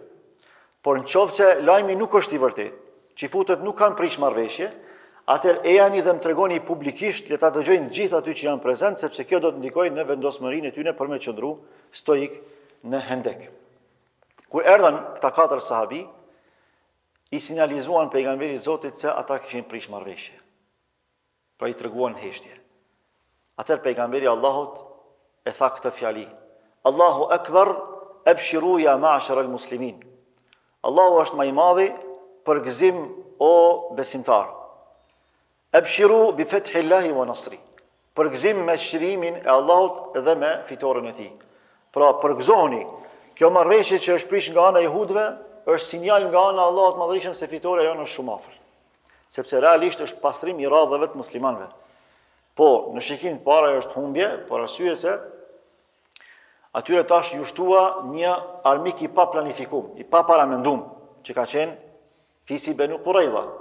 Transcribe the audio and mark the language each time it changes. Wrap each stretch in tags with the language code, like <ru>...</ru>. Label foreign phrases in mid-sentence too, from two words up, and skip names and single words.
<sq>Por nëse lajmi nuk është i vërtetë, Qifutët nuk kanë prish marrëveshje, atëherë e jani dhe më tregoni publikisht, le ta dëgjojnë gjithë aty që janë prezent, sepse kjo do të ndikojë në vendosmërinë e tyre për me qëndru stoik në hendek. Kur erdhën këta 4 sahabi, i sinjalizuan pejgamberit Zotit se ata kishin prish marrëveshje. Pra i treguan heshtje. Atëherë pejgamberi Allahut e tha këtë fjali:</sq> <ar>الله أكبر أبشروا يا معشر المسلمين.</ar> <sq>Allahu është më i madhi, përgëzim o besimtar.</sq> <ar>أبشروا بفتح الله ونصره.</ar> <sq>Përgëzim me shërimin e Allahut dhe me fitoren e tij. Pra përgëzoni, kjo marrëveshje që është prish nga ana e jehudëve është sinjal nga ana e Allahut madhërisëm se fitoria jonë është shumë afër. Sepse realisht është pastrim i radhave të muslimanëve. Po, në shikim të parë është humbje, por arsye se atyre tash ju shtua një armik i pa planifikuar, i pa paramenduar, që ka qenë fisi Benu Quraidha.</sq>